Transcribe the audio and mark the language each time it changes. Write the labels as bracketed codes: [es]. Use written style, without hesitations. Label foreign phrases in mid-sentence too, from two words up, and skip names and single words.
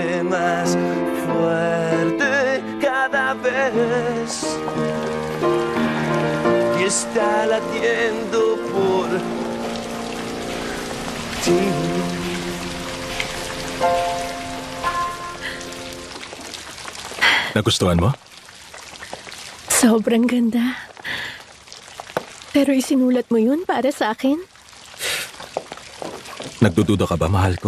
[es] más fuerte cada vez y está latiendo por ti. [tl] Nagustuhan mo? Sobrang ganda. Pero isinulat mo yun para sa akin? Nagdududa ka ba, mahal ko?